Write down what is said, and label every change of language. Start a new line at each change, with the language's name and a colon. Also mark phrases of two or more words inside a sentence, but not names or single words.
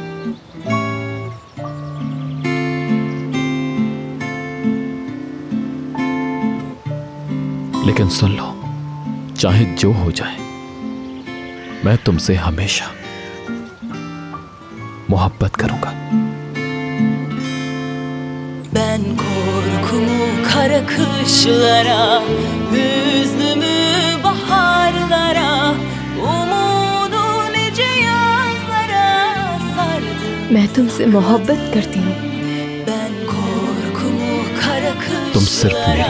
Hindi: लेकिन सुन लो, चाहे जो हो जाए, मैं तुमसे हमेशा मोहब्बत करूंगा।
Turkish: Ben korkumu kara kışlara, hüznümü baharlara, umudu nice yazlara sardım.
Hindi: मैं तुमसे मोहब्बत करती हूँ।
Turkish: Ben korkumu kara
Hindi: तुम सिर्फ मेरी